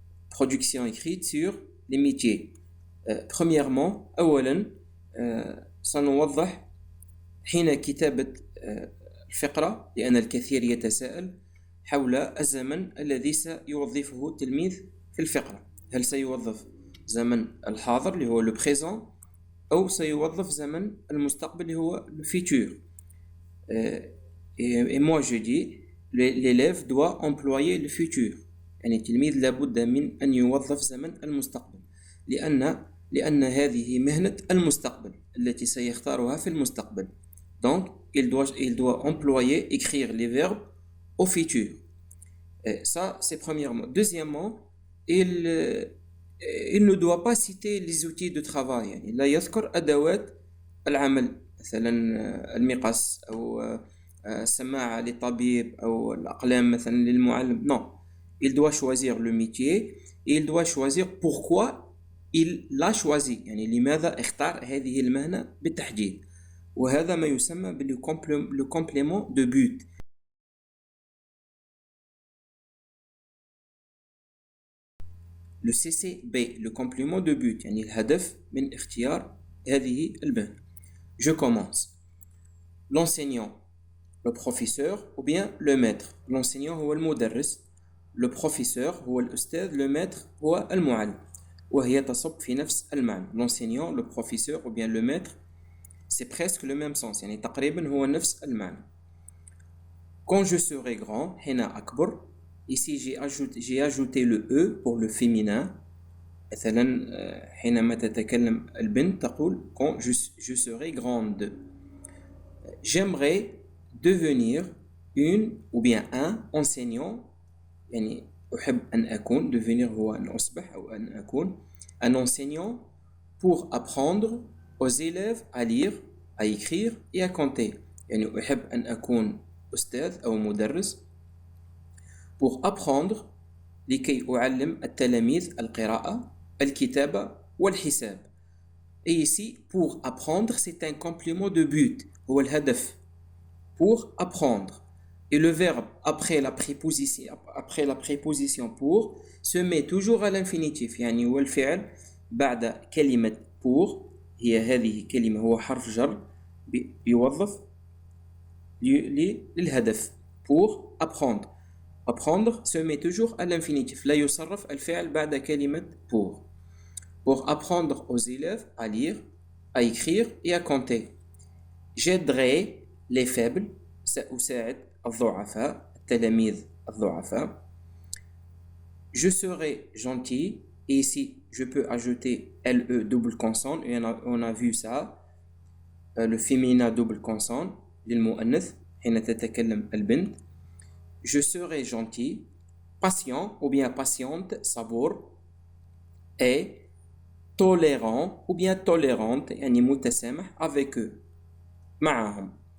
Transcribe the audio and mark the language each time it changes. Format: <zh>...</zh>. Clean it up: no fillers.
<fr>Production écrite sur les métiers. premièrement</fr> <ar>أولا سنوضح حين كتابة الفقرة لأن الكثير يتساءل حول الزمن الذي سيوظفه التلميذ في الفقرة. هل سيوظف زمن الحاضر اللي هو</ar> <fr>le présent</fr> <ar>أو سيوظف زمن المستقبل اللي هو</ar> <fr>le futur. Et moi je dis l'élève doit employer le futur.</fr> <ar>يعني التلميذ لابد من أن يوظف زمن المستقبل لأن هذه مهنة المستقبل التي سيختارها في المستقبل.</ar> <fr>Donc il doit employer, écrire les verbes au futur. Ça c'est premièrement. Deuxièmement, il ne doit pas citer les outils de travail.</fr> <ar>يعني لا يذكر أدوات العمل مثلا المقص أو السماعة للطبيب أو الأقلام مثلا للمعلم.</ar> <fr>Non, il doit choisir le métier et il doit choisir pourquoi il l'a choisi.</fr> <ar>يعني لماذا اختار هذه المهنة بالتحديد. وهذا ما يسمى</ar> <fr>le complément de but. Le CCB, le complément de but,</fr> <ar>يعني الهدف من اختيار هذه المهنة.</ar> <fr>Je commence. L'enseignant, le professeur ou bien le maître. L'enseignant</fr> <ar>هو المدرس,</ar> <fr>le professeur</fr> <ar>هو الأستاذ,</ar> <fr>le maître</fr> <ar>هو المعلم. وهي تصب في نفس المعنى.</ar> <fr>L'enseignant, le professeur ou bien le maître, c'est presque le même sens.</fr> <ar>يعني تقريبا هو نفس المعنى.</ar> <fr>Quand je serai grand,</fr> <ar>هنا أكبر.</ar> <fr>Ici j'ai ajouté le E pour le féminin.</fr> <ar>مثلا حينما تتكلم البنت تقول</ar> <fr>quand je serai grande. J'aimerais devenir une ou bien un enseignant.</fr> <ar>يعني أحب أن أكون</ar> <fr>devenir</fr> <ar>هو أن أصبح أو أن أكون</ar> <fr>un enseignant pour apprendre aux élèves à lire, à écrire et à compter.</fr> <ar>يعني أحب أن أكون أستاذ أو مدرس</ar> <fr>pour apprendre</fr> <ar>لكي أعلم التلاميذ القراءة الكتابة والحساب.</ar> <fr>Et ici pour apprendre c'est un complément de but</fr> <ar>هو الهدف</ar> <fr>pour apprendre. Et le verbe après la préposition pour se met toujours à l'infinitif.</fr> <ar>يعني هو الفعل بعد كلمة pour هي هذه كلمة هو حرف جر يوظف للهدف</ar> <fr>pour apprendre. Apprendre se met toujours à l'infinitif.</fr> <ar>لا يصرف الفعل بعد كلمة</ar> <fr>pour apprendre aux élèves à lire, à écrire et à compter. J'aiderai les faibles.</fr> <ar>سأساعد الضعفاء التلاميذ الضعفاء.</ar> <fr>Je serai gentil. Et ici je peux ajouter LE double consonne et on a vu ça. Le féminin double consonne</fr> <ar>للمؤنث حين تتكلم البنت.</ar> <fr>Je serai gentil, patient ou bien patiente,</fr> <ar>صبور,</ar> <fr>et tolérant ou bien tolérante</fr> <ar>يعني متسامح</ar> <fr>avec eux</fr> <ar>معهم.</ar>